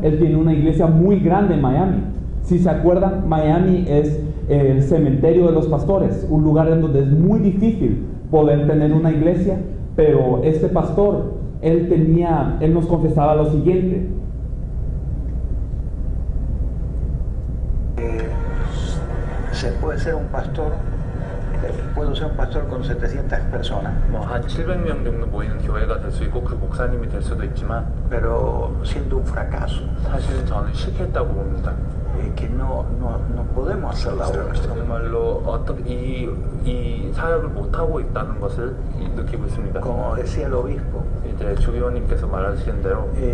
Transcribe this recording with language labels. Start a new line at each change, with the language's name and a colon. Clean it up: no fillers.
Spanish: Él tiene una iglesia muy grande en Miami. Si se acuerdan, Miami es el cementerio de los pastores, un lugar en donde es muy difícil poder tener una iglesia, pero este pastor, él nos confesaba lo siguiente. Se puede ser un pastor, puedo ser un pastor con 700 personas,
Korean: 한 700명 정도 모이는 교회가 될 수 있고 그 목사님이 될 수도 있지만
Spanish: pero siendo un fracaso,
Korean: 사실은 저는 실패했다고 봅니다.
Spanish: que no podemos hacer la obra.
Korean: 정말로 어떻게 이 사역을 못 하고 있다는 것을 느끼고 있습니다.
Spanish: Como decía el obispo,
Korean: 이제 주교님께서 말하시는 대로